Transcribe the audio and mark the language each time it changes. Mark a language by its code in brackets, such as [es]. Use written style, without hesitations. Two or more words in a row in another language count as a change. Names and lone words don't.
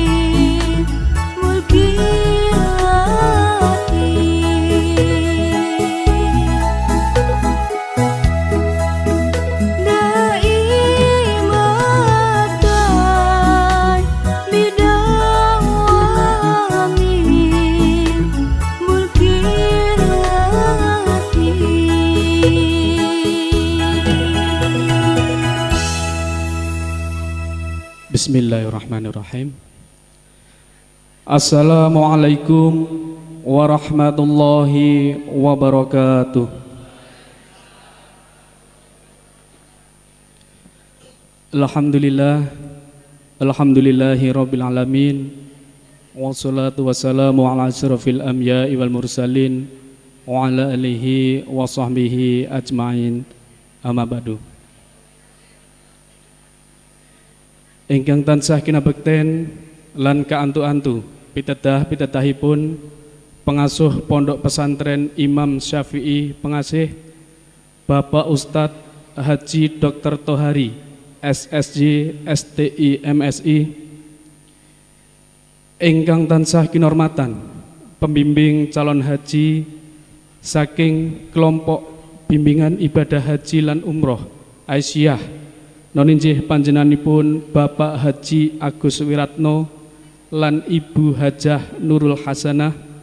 [ar] ملك الله دائمة بدوام ملك الله. بسم الله الرحمن الرحيم السلام عليكم ورحمة الله وبركاته. الحمد لله رب العالمين. والصلاة والسلام على أشرف الأنبياء والمرسلين وعلى آله وصحبه أجمعين. أما بعد. [jv] Ingkang tansah kinabekten lan kaantu-antu pitedah-pitedahipun pengasuh Pondok Pesantren Imam Syafi'i Pengasih Bapak Ustadz Haji Dr. Tohari SSJ STI MSI. Ingkang tansah kinormatan pembimbing calon haji saking kelompok bimbingan ibadah haji lan umroh Aisyah noninjih panjenenganipun Bapak Haji Agus Wiratno lan Ibu Hajah Nurul Hasanah.